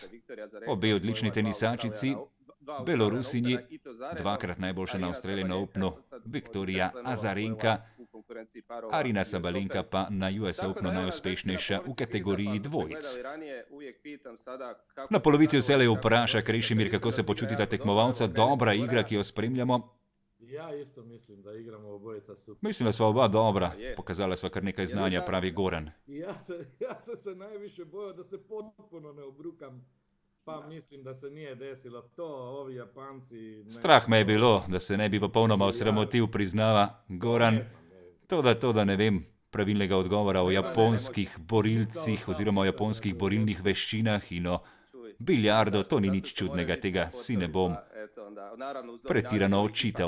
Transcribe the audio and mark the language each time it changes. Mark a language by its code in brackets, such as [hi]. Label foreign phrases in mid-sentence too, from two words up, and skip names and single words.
[sl] Obe odlični tenisačici, Belorusinji, 2-krat najboljša na Australian Openu, Viktorija Azarenka, Arina Sabalenka pa na US Openu najuspešnejša v kategoriji dvojic. Na polovici vselej vpraša Krešimir, kako se počutita tekmovalca, dobra igra, ki jo spremljamo. [sr] Ja isto mislim da igramo obojica super. [sl] Mislim, da sva oba dobra, pokazala sva kar nekaj znanja, pravi Goran. [sr] Ja sam se najviše bojao da se potpuno ne obrukam, pa mislim da se nije desilo to, ovi Japanci... [sl] Strah me je bilo, da se ne bi popolnoma osramotil, priznava Goran. To da ne vem pravilnega odgovora o japonskih borilcih oziroma o japonskih borilnih veščinah in o biljardu, to ni nič čudnega, tega si ne bom pretirano očital.